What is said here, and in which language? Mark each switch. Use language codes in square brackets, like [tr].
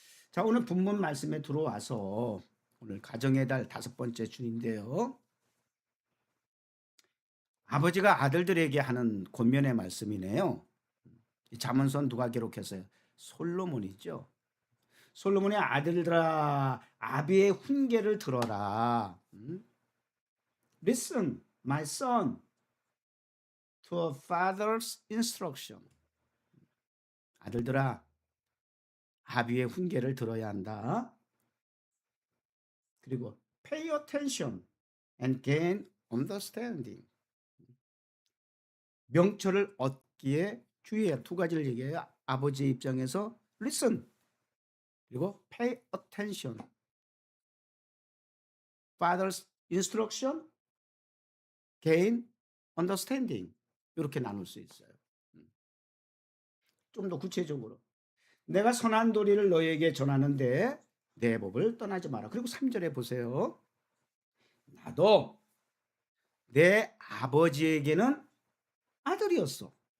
[ko] 자, 오늘 본문 말씀에 들어와서 오늘 가정의 달 5번째 주인데요. 아버지가 아들들에게 하는 권면의 말씀이네요. 이 잠언선 누가 기록했어요? 솔로몬이죠. 솔로몬의 아들들아, 아비의 훈계를 들어라. [en] Listen, my son, to a father's instruction. [ko] 아들들아, 아비의 훈계를 들어야 한다. 그리고 [en] pay attention and gain understanding. [ko] 명철을 얻기에 주의해야. 두 가지를 얘기해요. 아버지의 입장에서 [en] listen, [ko] 그리고 [en] pay attention. Father's instruction, gain understanding. [ko] 이렇게 나눌 수 있어요. 좀 더 구체적으로. 내가 선한 도리를 너에게 전하는데 내 법을 떠나지 마라. 그리고 3절에 보세요. 나도 내 아버지에게는 아들이었어.